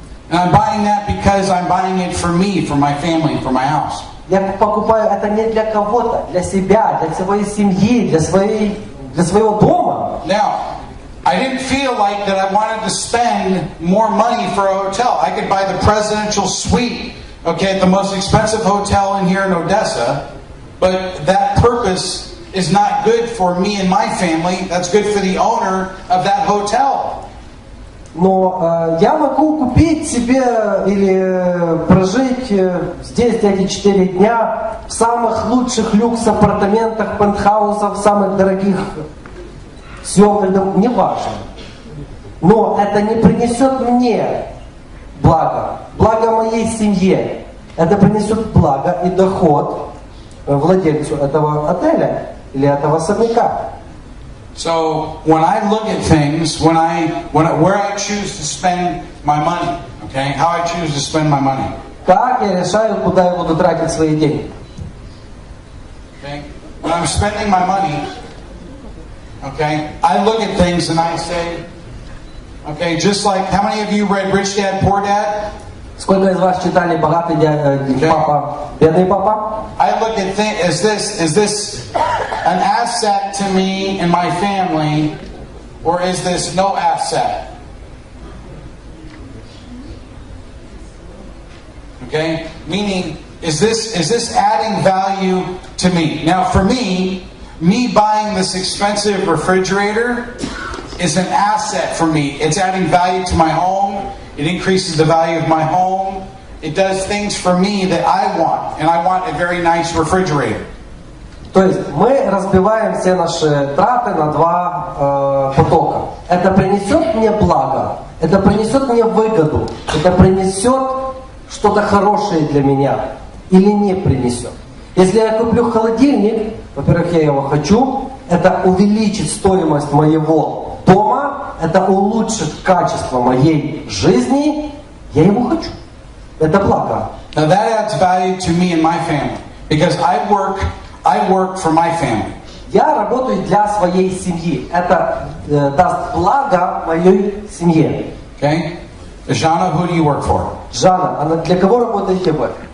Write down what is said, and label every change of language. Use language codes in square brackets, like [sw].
[en] And I'm buying that because I'm buying it for me, for my family, for my house. [ru] Я покупаю это не для кого-то, для себя, для своей семьи, для своего дома. [en] Now, I didn't feel like that I wanted to spend more money for a hotel. I could buy the presidential suite, okay, at the most expensive hotel in here in Odessa, but that purpose is not good for me and my family. That's good for the owner of that hotel. [ru] Но я могу купить себе или прожить здесь эти 4 дня в самых лучших люкс-апартаментах, пентхаусах, самых дорогих съемных домах, неважно. Но это не принесет мне благо моей семье. Это принесет благо и доход владельцу этого отеля или этого особняка. [en] So when I look at things, where I choose to spend my money, okay, how I choose to spend my money. [ru] Как я решаю, куда я буду тратить свои деньги? [en] Okay, when I'm spending my money, okay, I look at things and I say, okay, just like how many of you read Rich Dad Poor Dad? [ru] Сколько из вас читали «Богатый папа, бедный папа»? [en] I look at things, is this an asset to me and my family, or is this no asset? Okay? Meaning, is this adding value to me? Now for me buying this expensive refrigerator is an asset for me. It's adding value to my home. It increases the value of my home. It does things for me that I want. And I want a very nice refrigerator. [ru] То есть мы разбиваем все наши траты на два потока. Это принесет мне благо, это принесет мне выгоду, это принесет что-то хорошее для меня или не принесет. Если я куплю холодильник, во-первых, я его хочу, это увеличит стоимость моего дома, это улучшит качество моей жизни, я его хочу. Это благо. [en] Now that adds value to me and my family because I work for my family. [ru] Я работаю для своей семьи. Это даст благо моей семье. [en] Okay? Jana, who do you work for? [ru] Жанна, а для кого работаете вы?